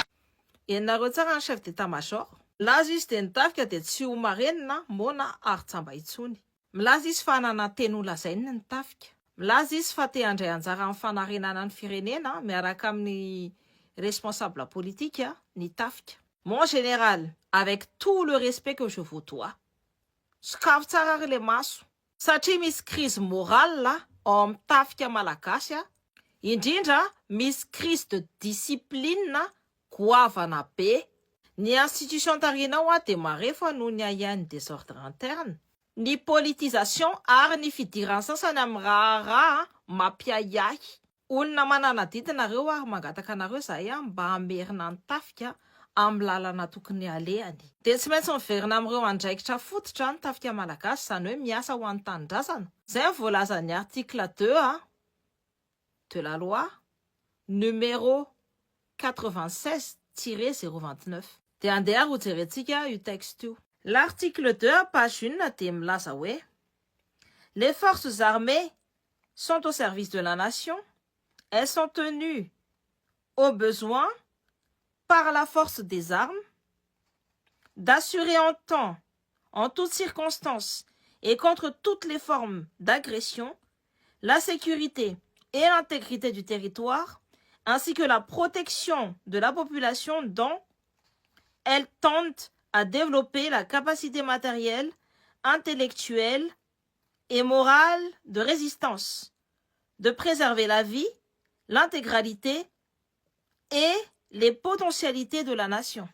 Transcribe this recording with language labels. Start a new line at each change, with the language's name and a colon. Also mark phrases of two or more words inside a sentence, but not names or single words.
Malagasy: Enareo tsara ny
French: chef d'état-major.
Malagasy: Milaza izy dia ny tafika dia tsy ho marenina mona ary tsamba intsony. Milaza izy fa hanana teny ho lazaina ny tafika. Milaza izy fa te handray anjara amin'ny fanarenana ny firenena miaraka amin'ny
French: responsable politique
Malagasy: ny tafika.
French: Mon général, avec tout le respect que je vous dois,
Malagasy: sokafo tsara ary le maso satria misy
French: crise morale
Malagasy: ao amin'ny tafika malagasy indrindra misy
French: crise de discipline
Malagasy: goavana be. Ny institution tarinao dia marefa noho ny ahian'ny
French: désordre interne,
Malagasy: ny politisation ary ny fidirany sasany amin'ny raha mampiahiahy. Olona mananadidina nareo ary mangataka anareo zahay mba hamerina ny tafika amin'ny lalana tokony alehany. Dia tsy maintsy miverina amin'ireo andraikitra fototra ny tafika malagasy, izany hoe miasa ho an'ny tanindrazana. Izay voalazan'ny
French: article 2 de la loi numéro 96-029.
Malagasy: Dia andeha ho jerentsika io texte io.
French: L'article 2 page 1
Malagasy: dia milaza hoe
French: les forces armées sont au service de la nation. Elles sont tenues au besoin par la force des armes d'assurer en temps, en toutes circonstances et contre toutes les formes d'agression, la sécurité et l'intégrité du territoire, ainsi que la protection de la population dont elles tentent à développer la capacité matérielle, intellectuelle et morale de résistance, de préserver la vie, l'intégralité et les potentialités de la nation.